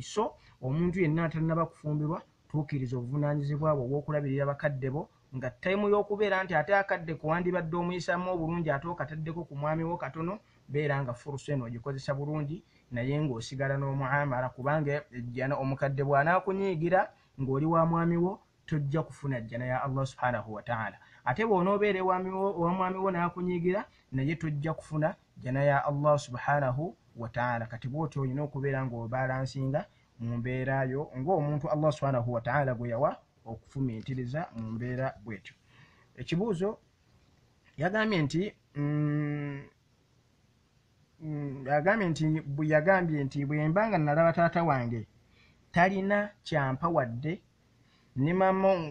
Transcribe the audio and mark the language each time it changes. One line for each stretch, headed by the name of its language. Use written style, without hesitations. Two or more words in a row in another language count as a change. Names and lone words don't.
Ganda: So omuntu yenna atannaba kufumbirwa, tuukiriza obuvunaanyizibwa bwo obw'okulabirira bakadde bo, nga tayimu y'okubeera nti ate akadde kuwandibadde omuyisaamu obulungi ate okataddeko ku mwami wo katono, beera nga furusa eno ogikozesa bulungi naye ng'osigala n'omuamala, kubanga ejjana omukadde bw'anaakunyiigira ng'oli wa mwami wo tojja kufuna jjana ya Allah
Arabic: سبحانه وتعالى.
Ganda: Ate bw'onoobeera wa mwami wo n'akunyiigira naye tojja kufuna jjana ya Allah
Arabic: سبحانه وتعالى.
Ganda: Kati bw'otyo olina okubeera ng'obalansinga mu mbeera yo ng'omuntu Allah
Arabic: سبحانه وتعالى
Ganda: gwe yawa okufumiitiriza mu mbeera bw'etyo. Ekibuuzo yagambye nti bwe mba nga nalaba taata wange talina kyampa wadde ne maama